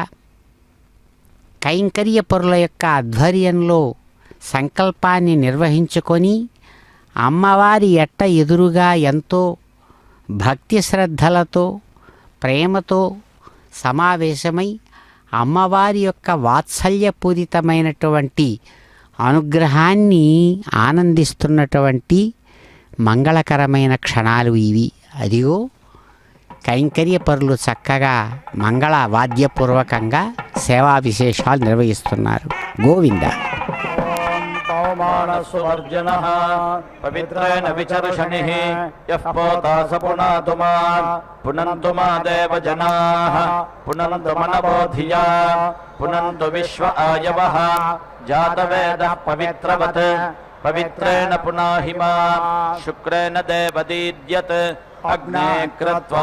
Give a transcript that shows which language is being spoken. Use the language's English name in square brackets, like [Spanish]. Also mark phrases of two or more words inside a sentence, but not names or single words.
[Telugu] కైంకర్యపరుల యొక్క ఆధ్వర్యంలో సంకల్పాన్ని నిర్వహించుకొని అమ్మవారి ఎట్ట ఎదురుగా ఎంతో భక్తి శ్రద్ధలతో ప్రేమతో సమావేశమై అమ్మవారి యొక్క వాత్సల్యపూరితమైనటువంటి అనుగ్రహాన్ని ఆనందిస్తున్నటువంటి మంగళకరమైన క్షణాలు ఇవి. అదిగో కైంకర్యపరులు చక్కగా మంగళ వాద్యపూర్వకంగా సేవా విశేషాలు నిర్వహిస్తున్నారు. గోవింద. [Sanskrit] मानसुवर्जनः पवित्रेण विचर्षणिः यः पोता स पुनातु मा पुनन्तु मा देवजनाः पुनन्तु मनवोधिया पुनन्तु विश्व आयवः जातवेदः पवित्रवत् पवित्रेण पुनाहि मा शुक्रेण देवदीद्यत् अग्ने कृत्वा